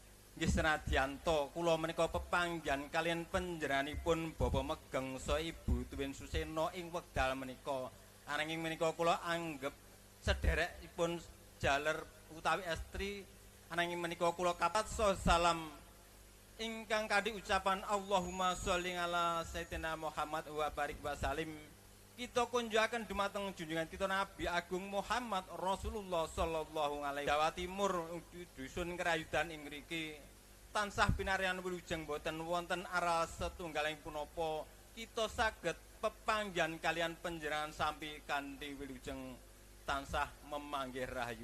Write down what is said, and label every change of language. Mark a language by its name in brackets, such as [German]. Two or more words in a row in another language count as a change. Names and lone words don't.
[Javanese] Nggih senadyan to kula menika pepanggihan kaliyan panjenenganipun Bapa Megeng saha Ibu Tuwin Susena ing wekdal menika. Ananging menika kula anggep sederekipun jaler utawi estri ananging menika kula kapat salam ingkang kanthi ucapan [Arabic] Allahumma sholli ala sayyidina Muhammad wa barik wa salim. [Javanese] Kita kunjukaken dumateng junjungan kita Nabi Agung Muhammad Rasulullah [Arabic] sallallahu alaihi wasallam. [Javanese] Jawa Timur dusun Kerayudan ing mriki tansah pinaryan wilujeng boten wonten aral setunggaling punapa kita saged pepanggihan kalian panjenengan sampi kanthi wilujeng tansah memanggih rahayu.